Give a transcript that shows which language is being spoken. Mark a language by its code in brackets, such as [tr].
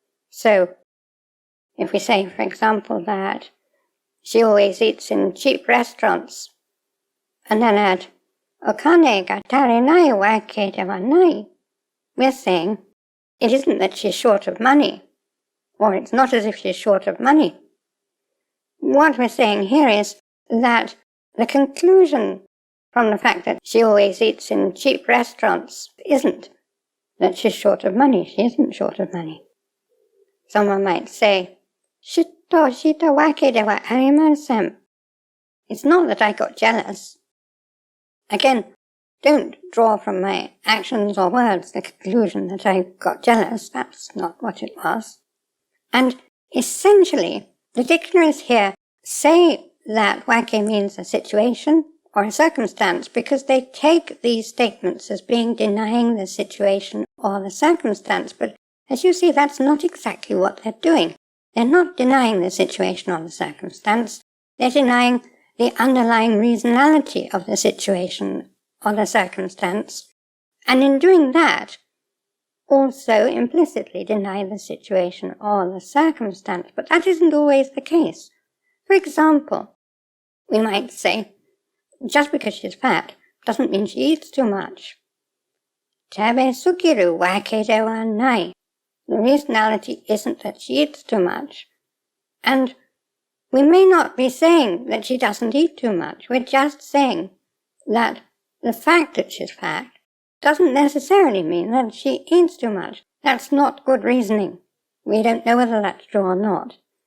[en] So, if we say, for example, that she always eats in cheap restaurants, and then add, [ja] お金が足りないわけではない, [en] we're saying, it isn't that she's short of money, or it's not as if she's short of money. What we're saying here is that the conclusion from the fact that she always eats in cheap restaurants isn't that she's short of money. She isn't short of money. Someone might say, [ja] 嫉妬したわけではありません. [en] It's not that I got jealous. Again, don't draw from my actions or words the conclusion that I got jealous. That's not what it was. And essentially, the dictionaries here say that wake means a situation or a circumstance because they take these statements as being denying the situation or the circumstance. But as you see, that's not exactly what they're doing. They're not denying the situation or the circumstance. They're denying the underlying reasonality of the situation or the circumstance. And in doing that, also implicitly deny the situation or the circumstance. But that isn't always the case. For example, we might say, just because she's fat doesn't mean she eats too much. [ja] 食べすぎるわけではない. [en] The reasonality isn't that she eats too much. And we may not be saying that she doesn't eat too much. We're just saying that the fact that she's fat doesn't necessarily mean that she eats too much. That's not good reasoning. We don't know whether that's true or not.